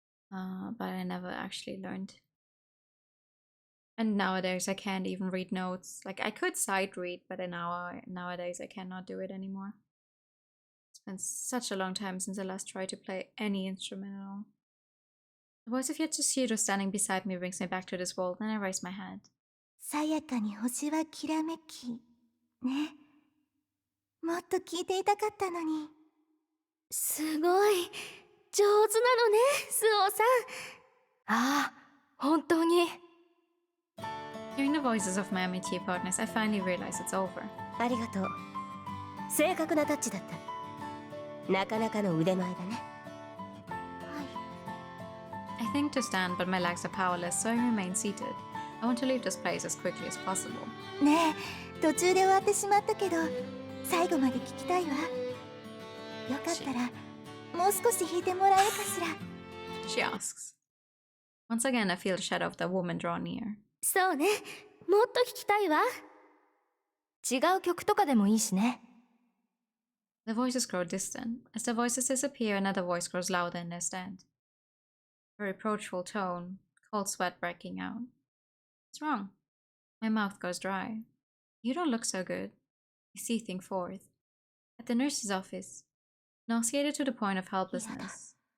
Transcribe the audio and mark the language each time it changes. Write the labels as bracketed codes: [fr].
[en] But I never actually learned. And nowadays I can't even read notes. Like I could sight read, but nowadays I cannot do it anymore. It's been such a long time since I last tried to play any instrument at all. The voice of Yatsushiro standing beside me brings me back to this world, and I raise my head. [ja] さやかに星はきらめきね。もっと聞いていたかったのに。すごい上手なのね、スオさん。ああ、本当に。 [en] Hearing the voices of my MT partners, I finally realize it's over. [ja] ありがとう。正確なタッチだった。なかなかの腕前だね。 [en] I think to stand, but my legs are powerless, so I remain seated. I want to leave this place as quickly as possible. [ja] ねえ、途中で終わってしまったけど、最後まで聞きたいわ。よかったら、もう少し弾いてもらえるかしら。 [en] She asks. Once again, I feel the shadow of the woman draw near. [ja] そうね、もっと聞きたいわ。違う曲とかでもいいしね。 [en] The voices grow distant. As the voices disappear, another voice grows louder in their stead. A reproachful tone, cold sweat breaking out. What's wrong? My mouth goes dry. You don't look so good. I seething forth. At the nurse's office, nauseated to the point of helplessness.